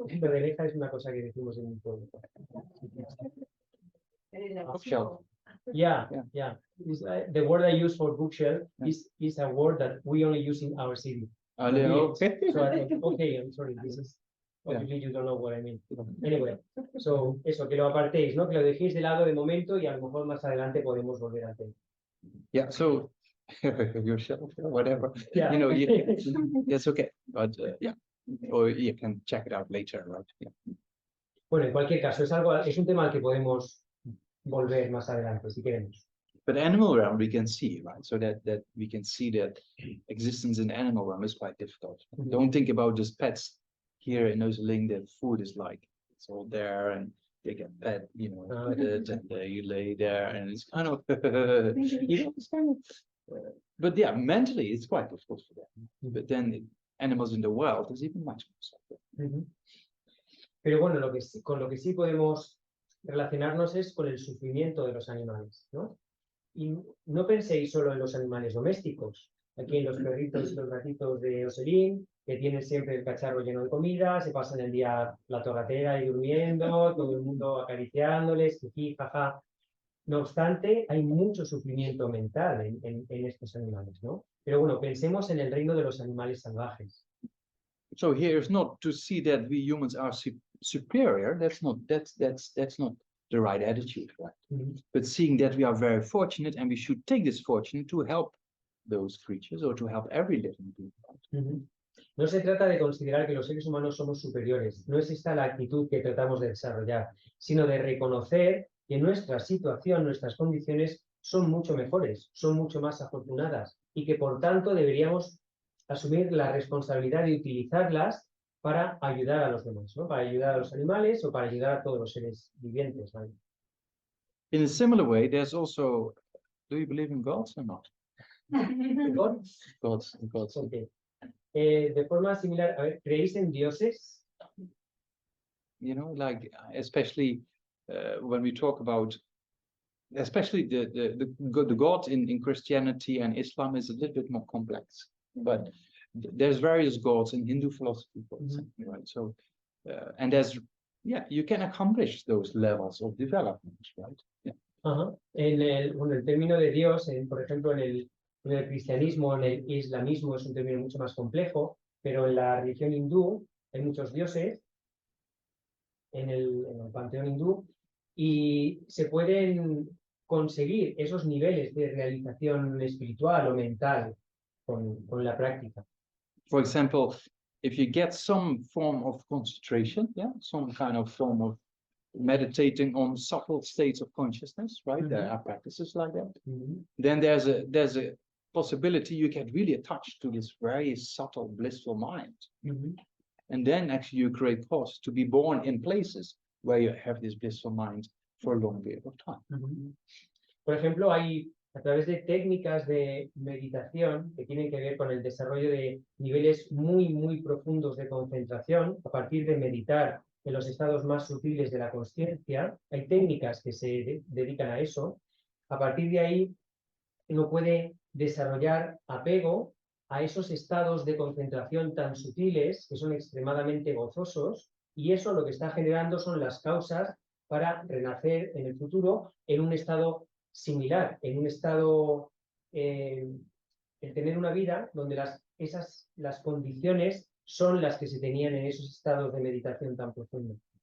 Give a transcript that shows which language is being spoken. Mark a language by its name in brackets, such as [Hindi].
[Spanish] Esto de leja es una cosa que decimos en mi pueblo. [English] Bookshelf. Yeah. It's, the word I use for bookshelf Yeah. is a word that we only use in our city. Okay. So I thought, okay, I'm sorry, this is obviously you don't know what I mean. Anyway, so [Spanish] eso, que lo apartéis, ¿no? Que lo dejéis de lado de momento y a lo mejor más adelante podemos volver al tema. [English] Yeah, so your shelf, whatever. Yeah. You know, it's okay. But yeah, or you can check it out later, right? Yeah. Bueno, en cualquier caso, es un tema al que podemos volver más adelante, si queremos. But animal realm we can see, right? So that we can see that existence in animal realm is quite difficult. Mhm. Don't think about just pets here in Oosterling. That food is like it's all there and they get fed, you know, and you lay there and it's kind of you know, it's kind of. But yeah, mentally it's quite difficult for them. But then animals in the wild is even much more suffering. [Spanish] Pero bueno, con lo que sí podemos relacionarnos es con el sufrimiento de los animales, ¿no? Y no penséis solo en los animales domésticos, aquí en los perritos y los gatitos de Oselín, que tienen siempre el cacharro lleno de comida, se pasan el día la torratera y durmiendo, todo el mundo acariciándoles, jiji, jaja. No obstante, hay mucho sufrimiento mental en estos animales, ¿no? Pero bueno, pensemos en el reino de los animales salvajes. [English] So here is not to see that we humans are superior. That's not the right attitude, right? Mm-hmm. But seeing that we are very fortunate and we should take this fortune to help those creatures or to help every living being. Right? Mm-hmm. [Spanish] No se trata de considerar que los seres humanos somos superiores. No es esta la actitud que tratamos de desarrollar, sino de reconocer que nuestra situación, nuestras condiciones son mucho mejores, son mucho más afortunadas y que por tanto deberíamos asumir la responsabilidad de utilizarlas para ayudar a los demás, ¿no? Para ayudar a los animales o para ayudar a todos los seres vivientes, ¿vale? [English] In a similar way, there's also, do you believe in gods or not? ¿Gods? Gods. Okay. [Spanish] De forma similar, a ver, ¿creéis en dioses? [English] You know, like especially when we talk about, especially the God in Christianity and Islam is a little bit more complex, but there's various gods in Hindu philosophy, for example, right? So, and there's, yeah, you can accomplish those levels of development, right? Yeah. Uh-huh. [Spanish] Bueno, el término de Dios, por ejemplo, en el cristianismo, en el islamismo es un término mucho más complejo, pero en la religión hindú hay muchos dioses en el panteón hindú y se pueden conseguir esos niveles de realización espiritual o mental con la práctica. [English] For example, if you get some form of concentration, yeah, some kind of form of meditating on subtle states of consciousness, right? Mm-hmm. There are practices like that. Mm-hmm. Then there's a possibility you get really attached to this very subtle, blissful mind. Mm-hmm. And then actually you create cause to be born in places where you have this blissful mind for a long period of time. Mm-hmm. [Spanish] Por ejemplo, hay a través de técnicas de meditación que tienen que ver con el desarrollo de niveles muy, muy profundos de concentración a partir de meditar en los estados más sutiles de la consciencia. Hay técnicas que se dedican a eso. A partir de ahí, uno puede desarrollar apego a esos estados de concentración tan sutiles que son extremadamente gozosos y eso lo que está generando son las causas para renacer en el futuro en un estado similar, en un estado, el tener una vida donde las condiciones son las que se tenían en esos estados de meditación tan profundos.